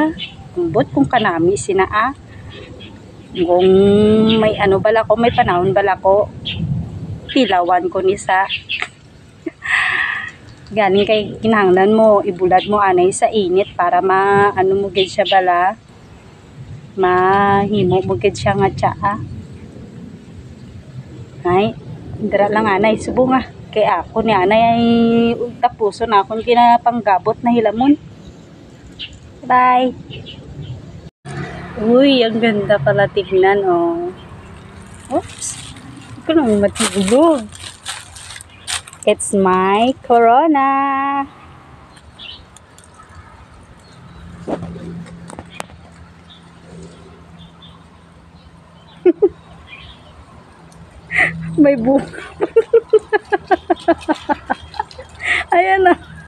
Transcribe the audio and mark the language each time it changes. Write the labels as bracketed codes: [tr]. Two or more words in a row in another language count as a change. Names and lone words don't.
[hil] Ambot kung kanami sinaa. Kung may ano bala ko, may panahon bala ko, pilawan ko ni sa galing kay kinahanglan mo ibulad mo anay sa init para ano mo gid siya bala mahimo mo gid siya nga tsaa. Ay dira lang anay subo nga kay ako ni anay ay tapuso na akong kinapanggabot na hilamon. Bye. [tl] Uy, ang ganda pala tignan oh. Oops. Ito nang matulog. [en] It's my corona. [tl] May bunga. Ayan na.